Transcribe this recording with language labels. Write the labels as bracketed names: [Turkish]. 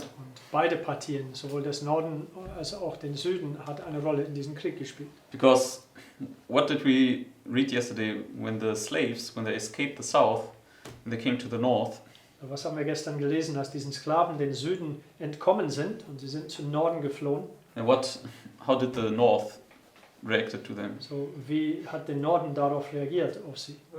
[German] Und beide Partien, sowohl des Norden als auch den Süden, hat eine Rolle in diesem Krieg gespielt. [English] Because what did we read yesterday when the slaves, when they escaped the South, and they came to the North? [German] Was haben wir gestern gelesen, als diesen Sklaven den Süden entkommen sind und sie sind zum Norden geflohen? [English] And how did the North reacted to them? [German] So, wie hat der Norden darauf reagiert, auf sie?